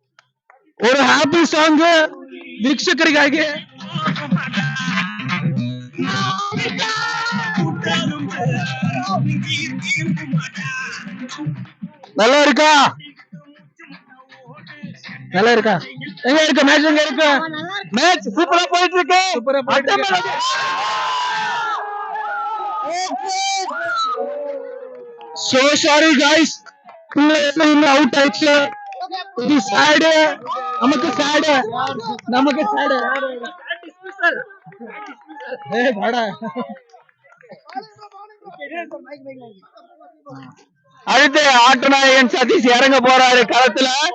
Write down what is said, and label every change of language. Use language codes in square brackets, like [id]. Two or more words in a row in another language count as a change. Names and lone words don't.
[kn] ஒரு [en] happy song [kn] ವೀಕ್ಷಕರಿಗಾಗಿ. [ta] நல்லா இருக்கா? நல்லா இருக்கா? எங்க இருக்கு மேட்ச்? எங்க இருக்கு மேட்ச்? சூப்பரா போயிட்டு இருக்கு. [en] So sorry guys, [ta] அவுட் ஆயிடுச்சு. இது sad. நமக்கு sad. ஏய் வாடா. அடுத்து ஆட்டநாயகன் சதீஷ் இறங்க போறாரு களத்துல.